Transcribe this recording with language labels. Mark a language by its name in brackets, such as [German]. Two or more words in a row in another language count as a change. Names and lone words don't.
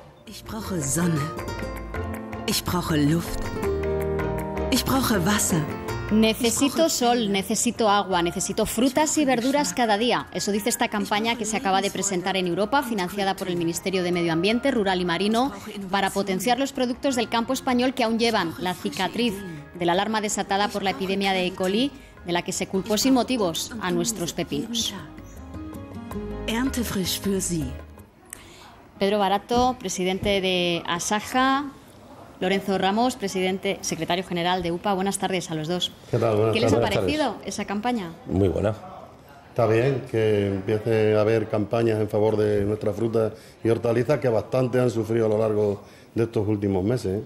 [German] Ich brauche Sonne. Ich brauche Luft. Ich brauche Wasser. [Spanish] Necesito sol, necesito agua, necesito frutas y verduras cada día. Eso dice esta campaña que se acaba de presentar en Europa, financiada por el Ministerio de Medio Ambiente, Rural y Marino, para potenciar los productos del campo español que aún llevan la cicatriz de la alarma desatada por la epidemia de E. coli, de la que se culpó sin motivos a nuestros pepinos. [German] Erntefrisch für Sie. [Spanish] Pedro Barato, presidente de Asaja. Lorenzo Ramos, secretario general de UPA. Buenas tardes a los dos. ¿Qué tal? Buenas ¿Qué les ha tardes. parecido esa campaña? Muy buena. Está bien que empiece a haber campañas en favor de nuestras frutas y hortalizas que bastante han sufrido a lo largo de estos últimos meses.